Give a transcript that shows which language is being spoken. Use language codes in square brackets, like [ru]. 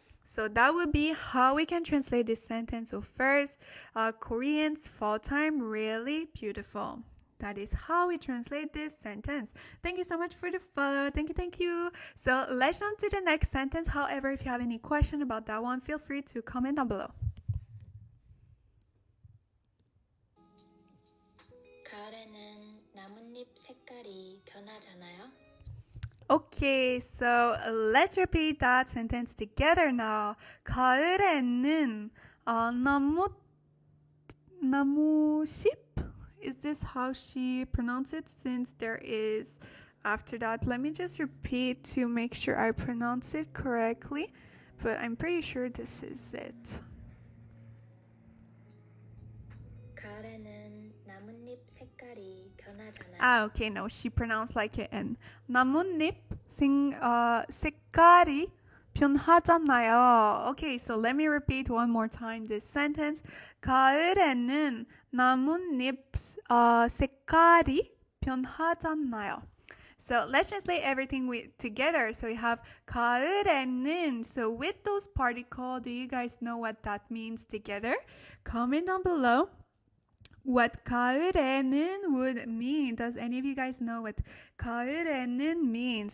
[en] So that would be how we can translate this sentence. So first, Korean's fall time really beautiful. That is how we translate this sentence. Thank you so much for the follow. Thank you. So let's jump to the next sentence. However, if you have any question about that one, feel free to comment down below. [ko] 가을에는 나뭇잎 색깔이 변하잖아요. [en] Okay, so let's repeat that sentence together now. [ko] 가을에는 나무십? [en] Is this how she pronounced it? Since there is after that, let me just repeat to make sure I pronounce it correctly. But I'm pretty sure this is it. [ko] 가을에는 나뭇잎 색깔이 변하잖아요. [en] Ah, okay, no, she pronounced like an N. [ko] 나뭇잎 색깔이 변하잖아요. [en] Okay, so let me repeat one more time this sentence. [ko] 가을에는 나뭇잎 색깔이 변하잖아요. [en] So let's translate everything together. So we have 가을에는. So with those particles, do you guys know what that means together? Comment down below what 가을에는 would mean. Does any of you guys know what 가을에는 means?